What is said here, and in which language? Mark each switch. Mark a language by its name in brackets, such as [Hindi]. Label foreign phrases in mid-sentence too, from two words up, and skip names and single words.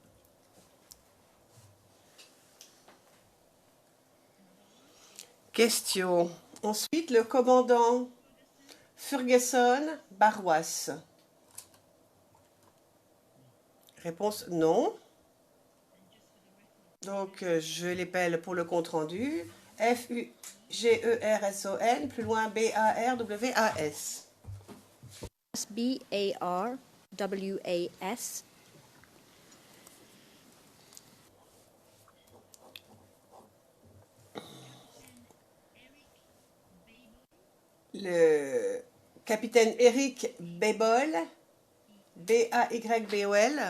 [French] Question. Ensuite, le commandant Ferguson Barwas. Réponse non. Donc, je l'épelle pour le compte-rendu. F-U-G-E-R-S-O-N, plus loin B-A-R-W-A-S. B-A-R-W-A-S. Le capitaine Eric Babel, B-A-Y-B-O-L.